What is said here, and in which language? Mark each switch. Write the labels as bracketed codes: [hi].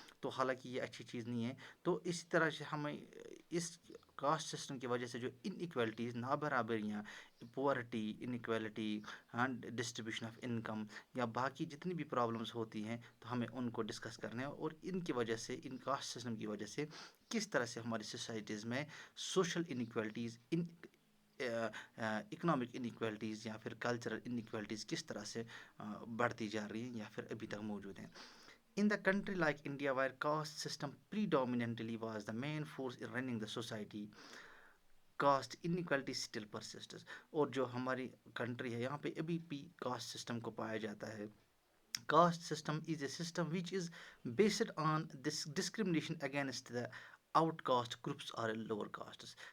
[ur] تو حالانکہ یہ اچھی چیز نہیں ہے. تو اسی طرح سے ہمیں اس کاسٹ سسٹم کی وجہ سے جو ان ایکویلٹیز نابرابریاں, پورٹی, انیکویلٹی, ڈسٹریبیوشن آف انکم یا باقی جتنی بھی پرابلمس ہوتی ہیں تو ہمیں ان کو ڈسکس کرنا ہے. اور ان کی وجہ سے ان کاسٹ سسٹم کی وجہ سے کس طرح سے ہماری سوسائٹیز میں سوشل انیکویلٹیز, اکنامک انیکویلٹیز یا پھر کلچرل انیکویلٹیز کس طرح سے بڑھتی جا رہی ہیں یا پھر ابھی تک موجود ہیں. [en] In the country like India, where caste system predominantly was the main force in running the society, caste inequality still persists. [ur] اور جو ہماری کنٹری ہے یہاں پہ ابھی بھی کاسٹ سسٹم کو پایا جاتا ہے. [en] Caste system is a system which is based on this discrimination against the out caste groups اور lower castes.